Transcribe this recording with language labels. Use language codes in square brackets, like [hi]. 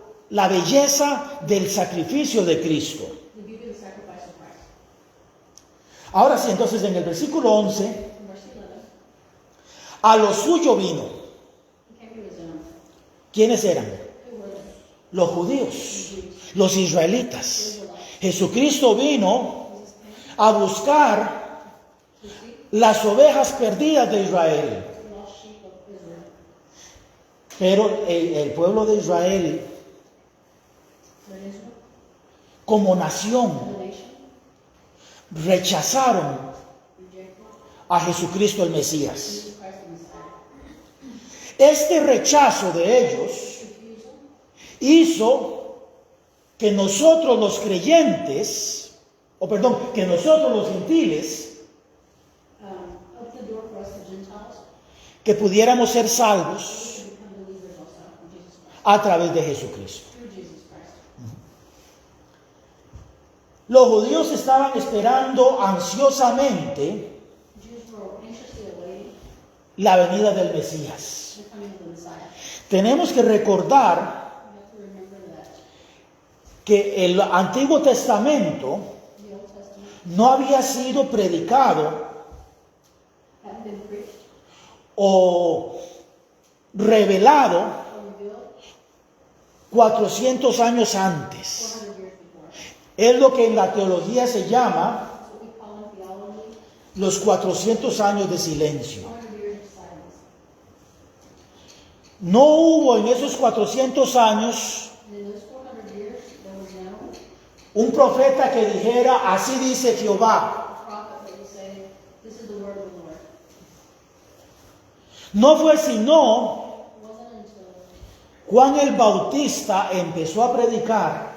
[es] la belleza del sacrificio de Cristo. [en] the beauty of the sacrifice of Christ. [es] Ahora sí, entonces en el versículo 11, [en] In verse 11, [es] a lo suyo vino. [en] He came to His own. [es] ¿Quiénes eran? [en] Who were they? [es] Los judíos, los israelitas. Jesucristo vino [en] Jesus came [es] a buscar [en] to seek [es] las ovejas perdidas de Israel. [en] the lost sheep of Israel. [es] Pero el pueblo de Israel, [en] But Israel, [es] como nación, [en] the nation, [es] rechazaron [en] rejected [es] a Jesucristo el Mesías. [en] Jesus Christ the Messiah. [es] Este rechazo de ellos [en] Refusal [es] hizo que nosotros los creyentes, que nosotros los gentiles, [en] opened the door for us, the Gentiles, [es] que pudiéramos ser salvos [en] to become believers also in Jesus Christ. [es] a través de Jesucristo. [en] Through Jesus Christ. [es] Los judíos estaban esperando ansiosamente [en] Jews were anxiously awaiting [es] la venida del Mesías. [en] the coming of the Messiah. [es] Tenemos que recordar [en] We have to remember that [es] que el Antiguo Testamento [en] the Old Testament [es] no había sido predicado [en] hadn't been preached [es] o revelado [en] or revealed [es] 400 años antes. [en] 400 years before. [es] Es lo que en la teología se llama [en] That's what we call in theology [es] los 400 años de silencio. [en] 400 years of silence. [es] No hubo en esos 400 años [en] And in those 400 years, there was no [es] un profeta que dijera, así dice Jehová. [en] prophet that would say, this is the word of the Lord. [es] No fue sino [en] It wasn't until [es] Juan el Bautista empezó a predicar